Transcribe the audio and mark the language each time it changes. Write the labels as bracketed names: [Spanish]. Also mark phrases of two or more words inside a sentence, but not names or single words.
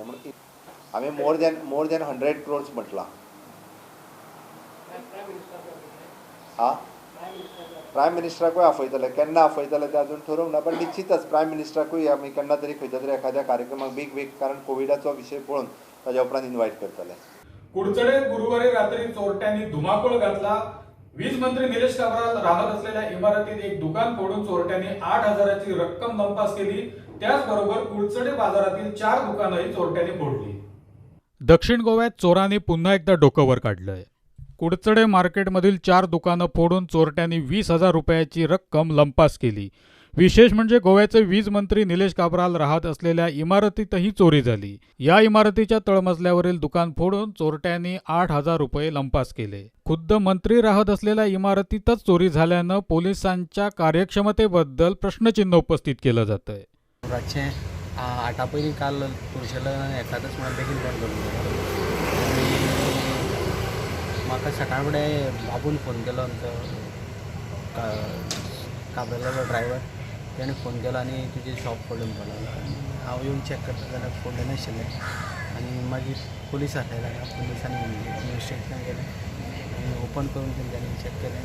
[Konkani] म्हणून आमी [English] more than 100 crores [Konkani] म्हटलां. प्रायम मिनिस्टराकूय आपयतले, केन्ना आपयतले ते अजून ठरवंक ना, पण निश्चितच प्रायम मिनिस्टराकूय आमी केन्ना तरी खंयच्या तरी एखाद्या कार्यक्रमाक बीग कारण कोविडाचो विशय पळोवन ताज्या उपरांत इन्वायट करतले. [Marathi] कुडचडेत गुरुवारी रात्री चोरट्यांनी धुमाकूळ घातला. वीज मंत्री निलेश काब्राल राहत असलेल्या इमारतीत एक दुकान फोडून चोरट्यांनी 8,000ची रक्कम लंपास केली. त्याचबरोबर कुडचडे बाजारातील 4 दुकानंही चोरट्यांनी फोडली. दक्षिण गोव्यात चोरांनी पुन्हा एकदा डोकं वर काढलंय. कुडचडे मार्केटमधील 4 दुकानं फोडून चोरट्यांनी 20,000 रुपयाची रक्कम लंपास केली. विशेष म्हणजे गोव्याचे वीज मंत्री निलेश काब्राल राहत असलेल्या इमारतीतही चोरी झाली. या इमारतीच्या तळमजल्यावरील दुकान फोडून चोरट्यांनी 8,000 रुपये लंपास केले. खुद्द मंत्री राहत असलेल्या इमारतीतच चोरी झाल्यानं पोलिसांच्या कार्यक्षमतेबद्दल प्रश्नचिन्ह उपस्थित केलं जातंय. [Konkani] रातचे 8 पयलीं काल पुरुशेला एकादश म्हणून बेगीन बंद करून म्हाका सकाळ फुडें बाबून फोन केलो, आमचो काब्रेलाचो ड्रायव्हर. ताणें फोन केलो आनी तुजें शॉप फोडून म्हणून. हांव येवन चॅक करता जाल्यार फोडलें नाशिल्लें आनी मागीर पुलीस हाडले जाल्यार पुलिसांनी इन्वेस्टिगेशन केलें आनी ओपन करून तेंच्यांनी चॅक केलें.